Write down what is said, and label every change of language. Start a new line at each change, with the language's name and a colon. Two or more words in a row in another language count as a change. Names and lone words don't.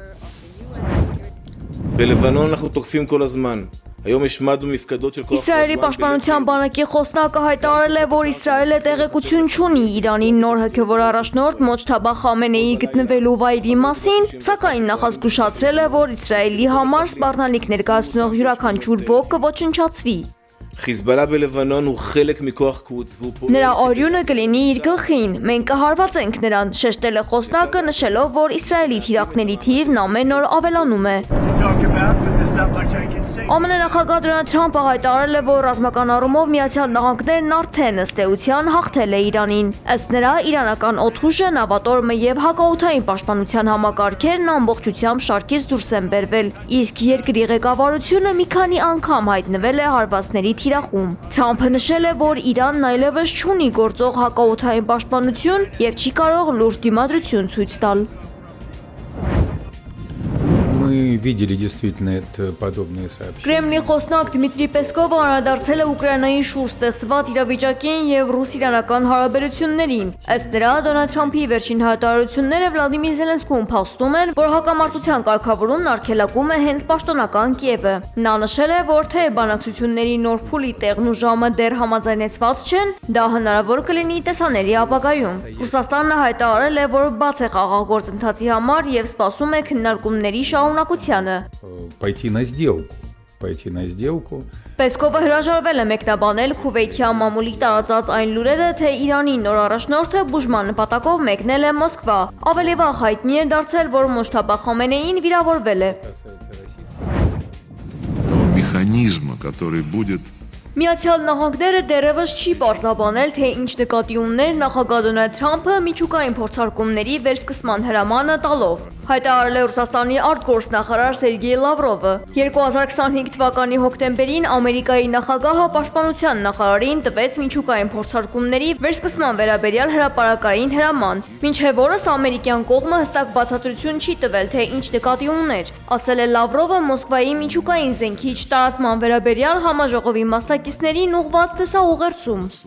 Armenian: Իսրայելի պաշտպանության բանակի խոսնակը հայտարարել է, որ Իսրայելը տեղեկություն չունի Իրանի նոր հոգևոր առաջնորդ Մոջթաբա Խամենեիի գտնվելու վայրի մասին, սակայն նախազգուշացրել է, որ Իսրայելի համար սպառնալիք ներկայացնող յուրաքանչյուր ոք կոչնչացվի։
Hebrew: חיזבאללה בלבנון הוא חלק מכוח קודס והוא פועל...
Armenian: Նրա օրյունը կլինի իր գլխին, մենք կհարվածենք նրան, շեշտել է խոսնակը, նշելով, որ Իսրայելի թիրախների թիվն ամեն օր ավելանում է։ ԱՄՆ նախագահ Դոնալդ Թրամփը հայտարարել է, որ ռազմական առումով Միացյալ Նահանգներն արդեն ըստ էության հաղթել է Իրանին։ Ըստ նրա, իրանական օդուժը, նավատորմը եւ հակաօդային պաշտպանության համակարգերն ամբողջությամբ շարքից դուրս են բերվել, իսկ երկրի ղեկավարությունը մի քանի անգամ հայտնվել է հարվածների թիրախում։ Թրամփը նշել է, որ Իրանն այլևս չունի գործող հակաօդային պաշտպանություն եւ չի կարող լուրջ դիմադրություն ցույց տալ։
Russian: Мы видели действительно это подобные сообщения.
Armenian: Կրեմլի խոսնակ Դմիտրի Պեսկովը անդրադարձել է Ուկրաինայի շուրջ ստեղծված իրավիճակին եւ ռուս-իրանական հարաբերություններին։ Ըստ նրա, Դոնալդ Թրամփի վերջին հայտարարությունները Վլադիմիր Զելենսկուն փաստում են, որ հակամարտության կարգավորումն արգելակում է հենց պաշտոնական Կիևը։ Նա նշել է, որ թե բանակցությունների նոր փուլի տեղն ու ժամը դեռ համաձայնեցված չեն, դա հնարավոր կլինի տեսանելի ապագայում։ Ռուսաստանը հայտարարել է, որ բաց է խաղաղ գործընթացի համար եւ սպասում է քննարկումների շարունակությանը։
Russian: Пойти на сделку.
Armenian: Պեսկովը հրաժարվել է մեկնաբանել Քուվեյթյան մամուլի տարածած այն լուրերը, թե Իրանի նոր առաջնորդը բուժման նպատակով մեկնել է Մոսկվա։ Ավելի վաղ հայտնի էր դարձել, որ Մոջթաբա Խոմենեին վիրավորվել է։
Russian: Механизма, который будет
Armenian: Միացյալ Նահանգները դեռևս չի պարզաբանել, թե ինչ նկատի ուներ նախագահ Դոնալդ Թրամփը միջուկային փորձարկումների վերսկսման հրամանը տալով։ Հայտարարել է Ռուսաստանի արտգործնախարար Սերգեյ Լավրովը։ 2025 թվականի հոկտեմբերին Ամերիկայի նախագահը պաշտպանության նախարարին տվեց միջուկային փորձարկումների վերսկսման վերաբերյալ հրապարակային հրաման։ Մինչև օրս ամերիկյան կողմը հստակ բացատրություն չի տվել, թե ինչ նկատի ուներ։ Ասել է Լավրովը Մոսկվայի միջուկային զենքի տարածման վերաբերյալ համաժողովի մասնակիցներին ուղղված տեսաուղերձում։